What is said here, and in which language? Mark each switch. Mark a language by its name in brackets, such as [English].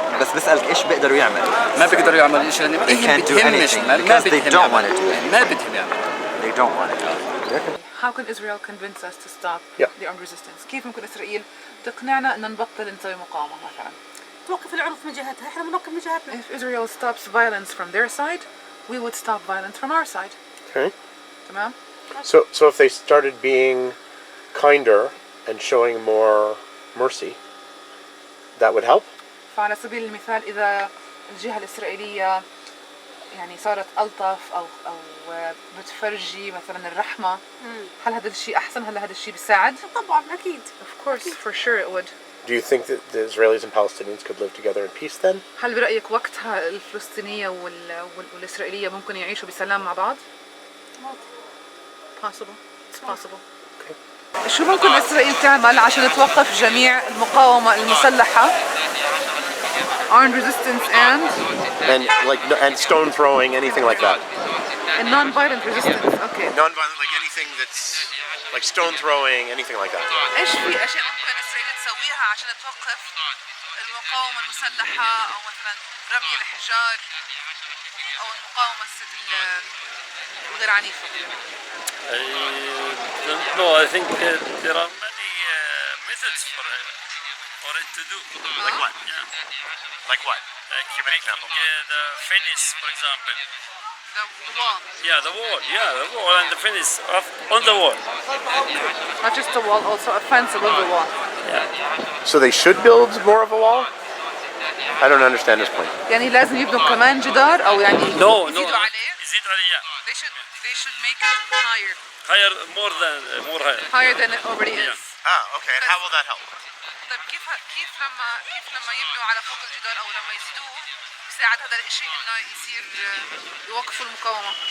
[Arabic] بس بسألك إيش بيقدروا يعملوا؟ ما بيقدروا يعملوا شيء لأن [English] They can't do anything because they don't want to do anything. [Arabic] ما بدهم يعملوا. [English] They don't want to do anything. How can Israel convince us to stop the armed resistance? [Arabic] كيف ممكن إسرائيل تقنعنا أن نبطل نسوي مقاومة مثلا؟ توقف العنف من جهتها، إحنا بنوقف من جهتنا. [English] If Israel stops violence from their side, we would stop violence from our side. Okay. [Arabic] تمام؟ [English] So if they started being kinder and showing more mercy, that would help? [Arabic] فعلى سبيل المثال إذا الجهة الإسرائيلية يعني صارت ألطف أو بتفرجي مثلا الرحمة، هل هذا الشيء أحسن؟ هل هذا الشيء بيساعد؟ طبعا أكيد. [English] Of course, for sure it would. Do you think that the Israelis and Palestinians could live together in peace then? [Arabic] هل برأيك وقتها الفلسطينية والإسرائيلية ممكن يعيشوا بسلام مع بعض؟ [English] Possible. It's possible. [Arabic] شو ممكن إسرائيل تعمل عشان توقف جميع المقاومة المسلحة [English] armed resistance and stone throwing, anything like that? and non-violent resistance. Okay. Non-violent, like anything that's like stone throwing, anything like that. [Arabic] إيش في أشياء ممكن إسرائيل تسويها عشان توقف المقاومة المسلحة أو مثلا رمي الحجار أو المقاومة الغير عنيفة؟ [English] I don't know. I think there are many methods for it to do. Like what? Yeah. Like what? Like making the fence, for example. The wall. Yeah, the wall and the fence on the wall. Not just the wall, also a fence above the wall. Yeah. So they should build more of a wall? I don't understand this point. [Arabic] يعني لازم يبنوا كمان جدار أو يعني [English] No. [Arabic] يزيدوا عليه. يزيدوا عليه. [English] They should make it higher. Higher, more higher. Higher than it already is. Okay. And how will that help? [Arabic] طيب كيف لما يبنوا على فوق الجدار أو لما يزيدوه يساعد هذا الشيء إنه يصير يوقفوا المقاومة؟